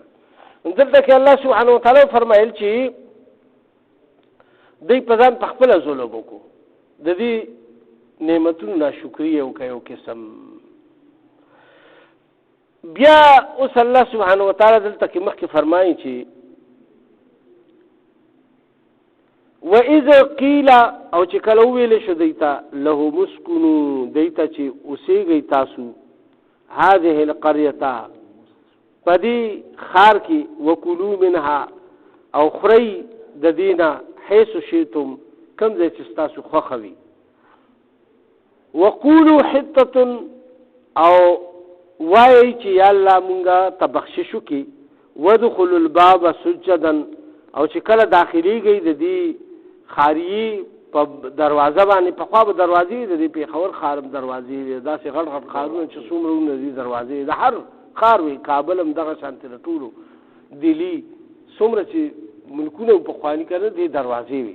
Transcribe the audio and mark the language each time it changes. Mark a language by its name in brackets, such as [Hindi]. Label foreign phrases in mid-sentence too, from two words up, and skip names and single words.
[Pashto] دلته کې الله [Arabic] سبحانه وتعالی [Pashto] فرمایل چې دوی په ځان په خپله ظلم وکړو، د دې نعمتونو ناشکري یې وکړه یو قسم. بیا اوس الله [Arabic] سبحانه وتعالی [Pashto] دلته کې مخکې فرمایي چې [Arabic] وَإِذَا قِيلَ [Pashto] او چې کله وویلې شو دوی ته له مسکنو دوی ته چې اوسېږئ تاسو [Arabic] هذه القرية [Pashto] په دې ښار کې [Arabic] وکلوا منها [Pashto] او خورئ د دې نه [Arabic] حیث شئتم [Pashto] کوم ځای چې ستاسو خوښه وي، [Arabic] وقولوا حطة [Pashto] او وایي چې یا الله مونږه ته بخشش وکړي، [Arabic] وادخلوا الباب سجدا [Pashto] او چې کله داخليږئ د دې خاریي په دروازه باندې، پخوا به دروازې د دې پېښور ښار دروازې داسې غټ غټ ښارونه چې څومره ونه دي دروازې د هر ښار وي، کابل هم دغه شانتې د ټولو دلی څومره چې ملکونه پخواني که نه دې دروازې وي.